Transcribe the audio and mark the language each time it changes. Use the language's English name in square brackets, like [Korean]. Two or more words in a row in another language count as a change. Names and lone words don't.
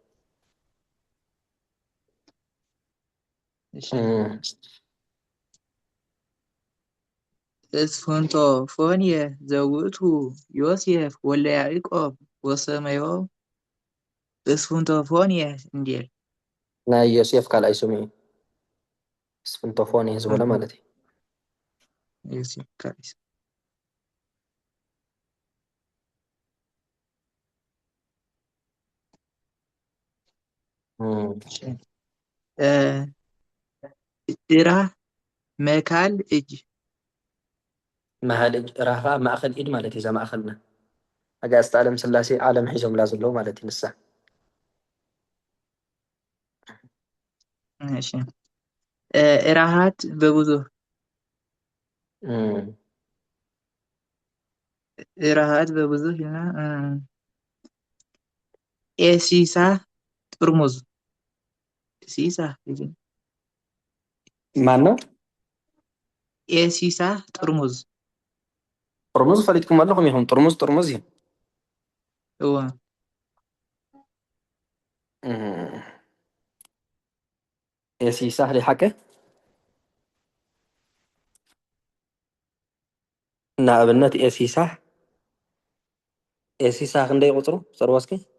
[Geez] እስፉንቶፎንየ ዘውእቱ ዮሴፍ ወለ ያዕቆብ ወሰመዮ እስፉንቶፎንየ እንዲል [Tigrinya] ናይ ዮሴፍ ካልኣይ ስሙ እዩ እስፍንቶፎንየ ዝበሎ ማለት እዩ ዮሴፍ ካልኣይ ስሙ እራ [Amharic] መካል እጅ መሃል እጅ [Tigrinya] ራኻ ማእኸል ኢድ ማለት እዩ እዛ ማእኸልና ኣጋእዝቲ ዓለም ስላሴ ዓለም ሒዞምላ ዘለዉ ማለት እዩ ንሳ እሺ እራሃት በብዙህ እራሃት በብዙህ ኢልና ኤሲሳ ጥርሙዝ ኤሲሳ [Amharic] ማን ነው [Tigrinya] ኤሲሳ ጥርሙዝ ጥርሙዝ ፈሊጥኩም ኣለኹም ኢኹም ጥርሙዝ ጥርሙዝ እዩ እዋ ኤሲሳ ሓቀ ንኣብነት ኤሲሳ ክንደይ ቁፅሩ ፀርዋስኪ